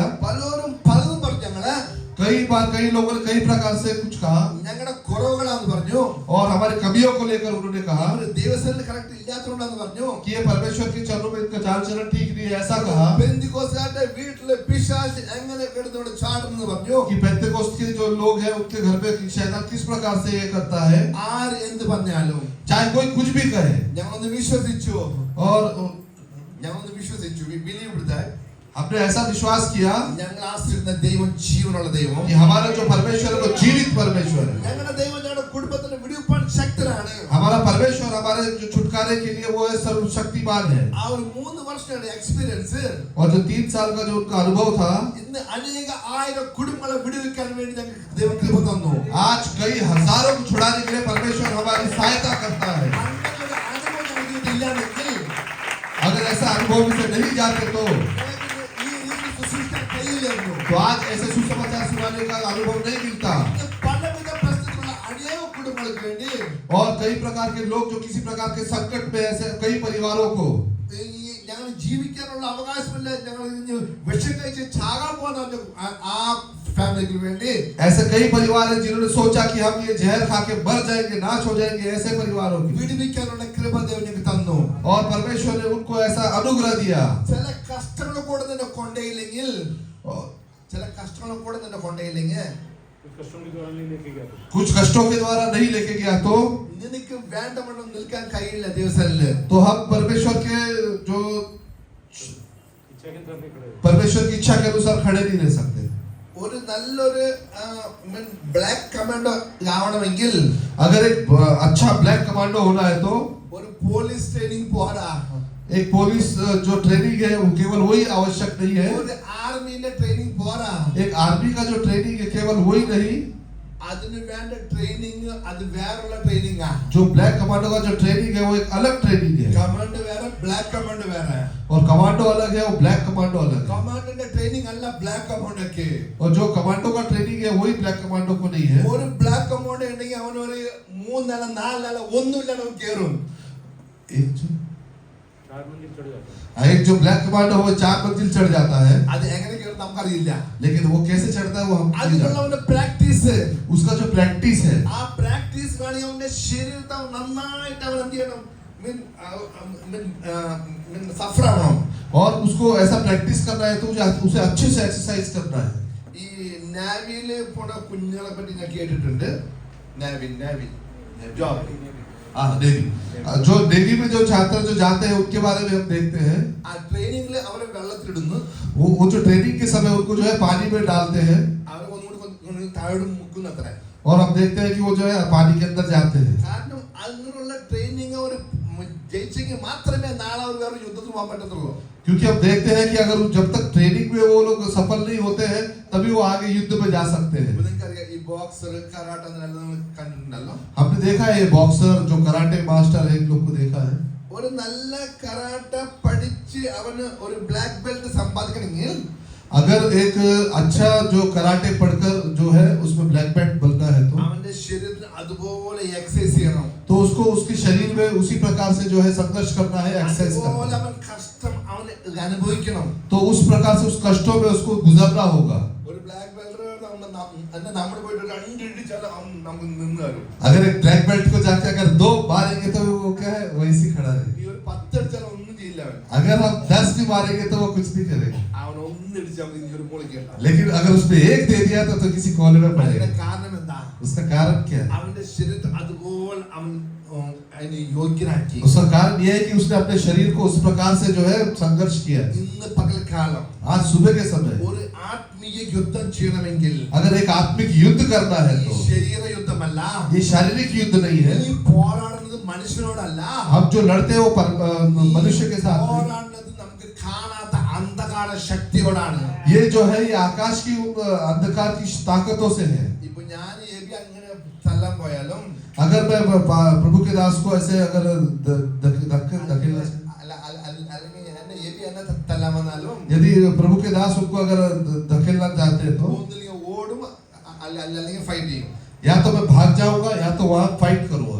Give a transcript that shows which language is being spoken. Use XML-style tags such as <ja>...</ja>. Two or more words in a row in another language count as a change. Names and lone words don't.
<ml>പലരും പലതും പറഞ്ഞു. ഞങ്ങള്</ml> <hi>कई बार कई लोगों ने कई प्रकार से कुछ कहा</hi> <ml>ഞങ്ങളുടെ കുറവുകളാന്ന് പറഞ്ഞു.</ml> <hi>और हमारी कमियों को लेकर उन्होंने कहा</hi> <ml>ദൈവസന്നിധിയിൽ കറക്റ്റ് ഇല്ലാത്തതുകൊണ്ടാന്ന് പറഞ്ഞു.</ml> <hi>कि ये परमेश्वर के चरणों में इनका चाल चलन ठीक नहीं है, ऐसा कहा</hi> <ml>പെന്തിക്കോസ്തുകാരുടെ വീട്ടിലെ പിശാച് എങ്ങനെ കിടന്നുകൊണ്ട് ചാടുന്നു പറഞ്ഞു.</ml> <hi>कि पेंतेकोस्त के जो लोग हैं उनके घर में शैतान किस प्रकार से ये करता है।</hi> <ml>ആര് എന്ത് പറഞ്ഞാലും</ml> <hi>चाहे कोई कुछ भी कहे</hi> <ml>ഞങ്ങളൊന്ന് വിശ്വസിച്ചു.</ml> <hi>और</hi> <ml>ഞങ്ങളൊന്ന് വിശ്വസിച്ചു.</ml> <en>We believed that.</en> <hi>हमने ऐसा विश्वास किया</hi> <ml>ഞങ്ങൾ ആശ്രയിക്കുന്ന ദൈവം ജീവനുള്ള ദൈവം.</ml> <hi>कि हमारा जो परमेश्वर है वो जीवित परमेश्वर है।</hi> <ml>ഞങ്ങളുടെ ദൈവം ഞങ്ങളുടെ കുടുംബത്തിന് വിടുവിപ്പാൻ ശക്തനാണ്.</ml> <hi>हमारा परमेश्वर हमारे जो छुटकारे के लिए वो है सर्वशक्तिमान है।</hi> <ml>ആ ഒരു 3 വർഷങ്ങളുടെ എക്സ്പീരിയൻസ്</ml> <hi>और जो 3 साल का जो उनका अनुभव था,</hi> <ml>ഇന്ന് അനേക ആയിരം കുടുംബങ്ങളെ വിടുവിക്കാൻ വേണ്ടി ഞങ്ങൾക്ക് ദൈവം കൃപ തന്നു.</ml> <hi>आज कई हजारों को छुड़ाने के लिए परमेश्वर हमारी सहायता करता है।</hi> <ml>അങ്ങനെ ഒരു അനുഭവം ഞങ്ങൾക്ക് ഇല്ലാതെങ്കിൽ</ml> <hi>अगर ऐसा अनुभव से नहीं जाते तो</hi> <ml>ഈ രീതിയിൽ ശുശ്രൂഷിക്കാൻ കഴിയില്ലായിരുന്നു.</ml> <hi>आज ऐसे सुसमाचार सुनाने का अनुभव नहीं मिलता।</hi> <ml>പലവിധ പ്രശ്നത്തിലുള്ള അനേക കുടുംബങ്ങൾക്ക് വേണ്ടി</ml> <hi>और कई प्रकार के लोग जो किसी प्रकार के संकट में ऐसे कई परिवारों को</hi> <ml>ഞങ്ങൾ ജീവിക്കാനുള്ള അവകാശമില്ല, ഞങ്ങൾ വിഷം കഴിച്ച് ചാകാൻ പോകുന്ന ആ ഫാമിലിക്ക് വേണ്ടി</ml> <hi>ऐसे कई परिवार हैं जिन्होंने सोचा कि हम ये जहर खा के मर जाएंगे, नाश हो जाएंगे, ऐसे परिवारों की</hi> <ml>വിടുവിക്കാനുള്ള കൃപ ദൈവം തന്നു.</ml> <hi>और परमेश्वर ने उनको ऐसा अनुग्रह दिया.</hi> <ml>ചില കഷ്ടങ്ങൾ കൂടെ നിന്നെ കൊണ്ടേയില്ലെങ്കിൽ ചില കഷ്ടങ്ങൾ കൂടെ നിന്നെ കൊണ്ടേയില്ലെങ്കിൽ</ml> <hi>कुछ कष्टों के द्वारा नहीं लेके गया तो कुछ कष्टों के द्वारा नहीं लेके गया तो</hi> <ml>നിനക്ക് വേണ്ടവണ്ണം നിൽക്കാൻ കഴിയില്ല ദിവസങ്ങളിൽ.</ml> <hi>तो हम परमेश्वर के जो इच्छा के तरफ नहीं खड़े हो. परमेश्वर की इच्छा के अनुसार खड़े नहीं रह सकते.</hi> <ml>ഒരു നല്ലൊരു</ml> <en>black commando</en> <ml>ആവണമെങ്കിൽ</ml> <hi>अगर एक अच्छा</hi> <en>black commando</en> <hi>होना है तो</hi> <ml>ഒരു</ml> <en>police training</en> <ml>പോരാ.</ml> <hi>एक पुलिस जो ट्रेनिंग है वो केवल वही आवश्यक नहीं है.</hi> <ml>ഒരു ആർമിയിലെ ട്രെയിനിങ് പോരാ.</ml> <hi>एक आर्मी का जो ट्रेनिंग है केवल वही नहीं,</hi> <ml>അതിന് വേണ്ട ട്രെയിനിങ് അത് വേറെയുള്ള ട്രെയിനിങ് ആ.</ml> <hi>जो</hi> <en>black commando</en> <hi>का जो ट्रेनिंग है वो एक अलग ट्रेनिंग है.</hi> <ml>കമാൻഡ് വേറെ,</ml> <en>black command</en> <ml>വേറെ.</ml> <hi>और कमांडो अलग है, वो</hi> <en>black commando</en> <hi>अलग है.</hi> <ml>കമാൻഡിന്റെ ട്രെയിനിങ് അല്ല</ml> <en>black command</en> <ml>ഒക്കെ.</ml> <hi>और जो कमांडो का ट्रेनिंग है वही</hi> <en>black commando</en> <hi>को नहीं है.</hi> <ml>ഒരു</ml> <en>black command</en> <ml>ഉണ്ടെങ്കിൽ അവൻ ഒരു 3 നില 4 നില ഒന്നുമില്ല അവൻ കേറും.</ml> <hi>चार मंजिल चढ़ जाता है. एक जो</hi> <en>black commando</en> <hi>वो 4 मंजिल चढ़ जाता है,</hi> <ml>അത് എങ്ങനെ കേറും നമുക്കറിയില്ല.</ml> <hi>लेकिन वो कैसे चढ़ता है वो हम नहीं</hi> <ml>അതിനുള്ള</ml> <hi>जानते.</hi> <ml>അവന്റെ പ്രാക്ടീസ്,</ml> <hi>उसका जो प्रैक्टिस है</hi> <ml>ആ പ്രാക്ടീസ് വേണമെങ്കിൽ അവന്റെ ശരീരത്തെ അവൻ നന്നായിട്ട് അവൻ എന്ത് ചെയ്യണം, സഫർ ആവണം.</ml> <hi>और उसको ऐसा प्रैक्टिस करना है तो उसे अच्छे से एक्सरसाइज करना है.</hi> <ml>ഈ നാവിയിൽ പോണ കുഞ്ഞുങ്ങളെ പറ്റി ഞാൻ കേട്ടിട്ടുണ്ട്.</ml> <en>navy job</en> <hi>नेवी, जो नेवी में जो छात्र जो जाते हैं उनके बारे में हम देखते हैं.</hi> <ml>ആ ട്രെയിനിങ്ങിൽ അവരെ വെള്ളത്തിലിടുന്നു.</ml> <hi>वो जो ट्रेनिंग के समय उनको जो है पानी में डालते हैं</hi> <ml>അവരെ ഒന്നുകൂടി താഴോട്ട് മുക്കുന്നത്ര.</ml> <hi>और हम देखते हैं कि वो जो है पानी के अंदर जाते हैं.</hi> <ml>കാരണം അങ്ങനെയുള്ള ട്രെയിനിങ് അവർ ജയിച്ചെങ്കിൽ മാത്രമേ നാളെ അവർ വേറെ യുദ്ധത്തിൽ പോകാൻ പറ്റത്തുള്ളൂ.</ml> <hi>क्योंकि हम देखते हैं कि अगर जब तक ट्रेनिंग में वो लोग सफल नहीं होते हैं तभी वो आगे युद्ध में जा सकते हैं.</hi> <ml>ഇപ്പൊ നിങ്ങൾക്കറിയാം ഈ</ml> <en>boxer karate</en> <ml>നമ്മൾ കണ്ടിട്ടുണ്ടല്ലോ.</ml> <hi>हमने देखा है ये बॉक्सर जो</hi> <en>karate master</en> <hi>है, इन लोग को देखा है.</hi> <ml>ഒരു നല്ല കരാട്ട പഠിച്ച് അവന് ഒരു</ml> <en>black belt</en> <ml>സമ്പാദിക്കണമെങ്കിൽ</ml> <hi>अगर एक अच्छा जो कराटे पढ़कर जो है उसमें</hi> <en>black belt</en> <hi>बनना है</hi> <ml>അവന്റെ ശരീരത്തിൽ അതുപോലെ എക്സസൈസ് ചെയ്യണം.</ml> <hi>तो उसको उसके शरीर में उसी प्रकार से जो है संघर्ष करना है, एक्सरसाइज करना</hi> <ml>അതുപോലെ</ml> <hi>है.</hi> <ml>അവൻ കഷ്ടം അവന് അനുഭവിക്കണം.</ml> <hi>तो उस प्रकार से उस कष्टों में उसको गुजरना होगा.</hi> <ml>ഒരു</ml> <en>black belt</en> <ml>നമ്മൾ പോയിട്ട് 2 ഇടിച്ചാൽ നമുക്ക് നിന്ന് തരും.</ml> <hi>अगर एक</hi> <en>black belt</en> <hi>को जाके अगर 2 मारेंगे तो वो क्या है वैसे ही खड़ा रहेगा.</hi> <ml>ഈ ഒരു 10 അടിച്ചാൽ ഒന്നും ചെയ്യില്ല അവൻ.</ml> <hi>अगर हम 10 भी मारेंगे तो वो कुछ नहीं करेगा.</hi> <ml>അവൻ ഒന്ന് ഇടിച്ചാൽ ഇനി ഒരു പൊളിക്കണ്ട.</ml> <hi>लेकिन अगर उसने 1 दे दिया तो किसी कोने में</hi> <ml>അതിന്റെ</ml> <hi>पड़ेगा.</hi> <ml>കാരണം എന്താ?</ml> <hi>उसका कारण क्या है?</hi> <ml>അവന്റെ ശരീരത്തിൽ അതുപോലെ അവൻ അതിനെ യോഗ്യനാക്കി.</ml> <hi>उसका कारण यह है कि उसने अपने शरीर को उस प्रकार से जो है संघर्ष किया.</hi> <ml>ഇന്ന് പകൽക്കാലം</ml> <hi>आज सुबह के समय</hi> <ml>ഒരു ആത്മീയ യുദ്ധം ചെയ്യണമെങ്കിൽ</ml> <hi>अगर एक आत्मिक युद्ध करना है</hi> <ml>ഈ</ml> <hi>तो</hi> <ml>ശരീര യുദ്ധമല്ല.</ml> <hi>ये शारीरिक युद्ध नहीं है.</hi> <ml>ഈ പോരാടുന്നത് മനുഷ്യനോടല്ല.</ml> <hi>हम जो लड़ते हैं वो मनुष्य के साथ नहीं.</hi> <ml>പോരാടുന്നത് നമുക്ക് കാണാത്ത അന്ധകാര ശക്തിയോടാണ്.</ml> <hi>ये जो है ये आकाश की अंधकार की ताकतों से है.</hi> <ml>ഇപ്പൊ ഞാൻ എബി അങ്ങനെ തല്ലാൻ പോയാലും</ml> <hi>अगर मैं प्रभु के दास को ऐसे अगर धकेलना</hi> <ml>അല്ലെങ്കിൽ എന്നെ എബി എന്നെ തല്ലാൻ വന്നാലും</ml> <hi>यदि प्रभु के दास उनको अगर धकेलना चाहते हैं तो</hi> <ml>ഒന്നില്ലെങ്കിൽ ഓടും അല്ലെങ്കിൽ ഫൈറ്റ് ചെയ്യും.</ml> <hi>या तो मैं भाग जाऊंगा या तो वहां फाइट करूंगा.</hi>